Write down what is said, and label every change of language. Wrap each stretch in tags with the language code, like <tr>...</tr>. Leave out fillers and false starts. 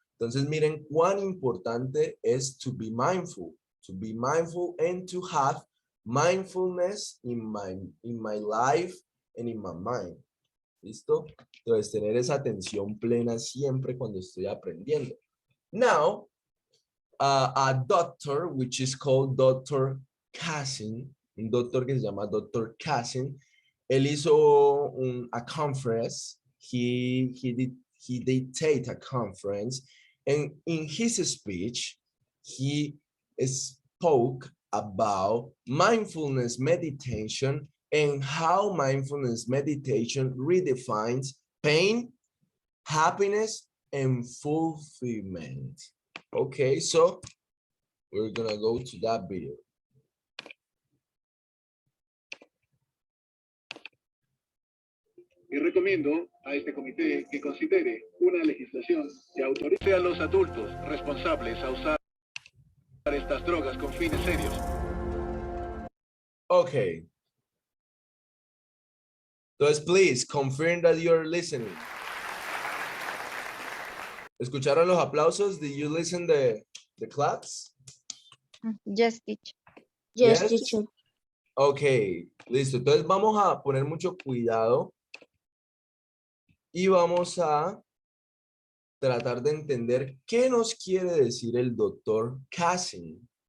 <es>Entonces, miren cuán importante es</es> <en>to be mindful and to have mindfulness in my life and in my mind. ¿Listo?</en> <es>Entonces, tener esa atención plena siempre cuando estoy aprendiendo.</es> <en>Now, a doctor, which is called Dr. Cassin,</en> <es>un doctor que se llama Dr. Cassin, él hizo</es> <en>a conference, he dictated a conference, and in his speech, he spoke about mindfulness meditation and how mindfulness meditation redefines pain, happiness, and fulfillment. Okay, so we're gonna go to that video.</en> <es>Y recomiendo a este comité que considere una legislación que autorice a los adultos responsables a usar estas drogas con fines serios.</es> <en>Okay. Entonces, please confirm that you're listening.</en> <es>¿Escucharon los aplausos?</es> <en>Did you listen the claps? Yes, teacher. Yes, teacher.</en> <es>Ok, listo. Entonces vamos a poner mucho cuidado y vamos a tratar de entender qué nos quiere decir el doctor Cassin.</es>